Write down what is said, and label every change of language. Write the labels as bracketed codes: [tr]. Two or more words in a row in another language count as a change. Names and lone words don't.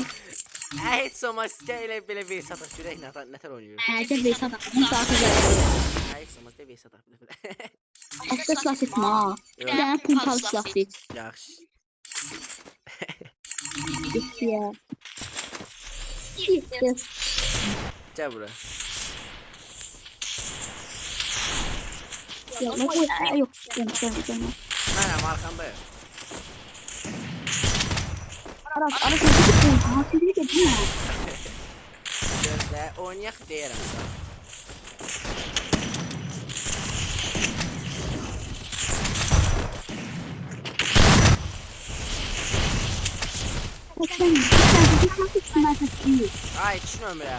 [az] Heç olmaz elə belə VS ataq görək nətər oynayır. Gəl VS ataq, bunu saatı gəlir. Heç olmaz VS ataq belə. Asta silah etmə ha. Bir dənə pumpalı silah et. Yaxşı. Getdi ya. Getdi. Gəl bura. [tr] Yok, gelmə. [az] Mənəm arxandayım. [tr] Ara seni ha, seni de değil mi? [az] Gözlə, oynayaq deyirəm sən. Ay 2 nömrə.